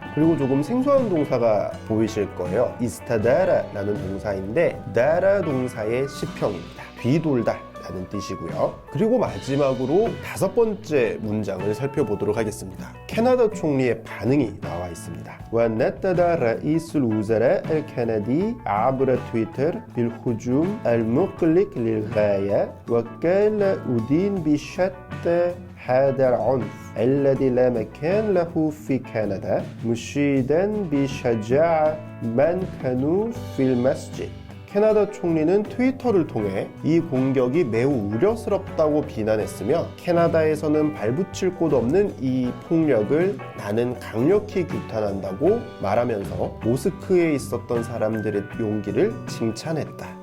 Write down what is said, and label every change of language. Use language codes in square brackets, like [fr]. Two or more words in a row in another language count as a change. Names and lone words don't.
[ko] 그리고 조금 생소한 동사가 보이실 거예요. 이스타다라라는 동사인데 다라 동사의 시평입니다. 뒤돌다 라는 뜻이고요. 그리고 마지막으로 다섯 번째 문장을 살펴보도록 하겠습니다. 캐나다 총리의 반응이 나와 있습니다. [ar] ونتدى رئيس الوزراء الكندي عبر تويتر بالهجوم المقلق للغاية وقال أدين بشتى هذا العنف الذي لا مكان له في كندا مشيدا بشجاعة من كانوا في المسجد. [ko] 캐나다 총리는 트위터를 통해 이 공격이 매우 우려스럽다고 비난했으며 캐나다에서는 발붙일 곳 없는 이 폭력을 나는 강력히 규탄한다고 말하면서 모스크에 있었던 사람들의 용기를 칭찬했다.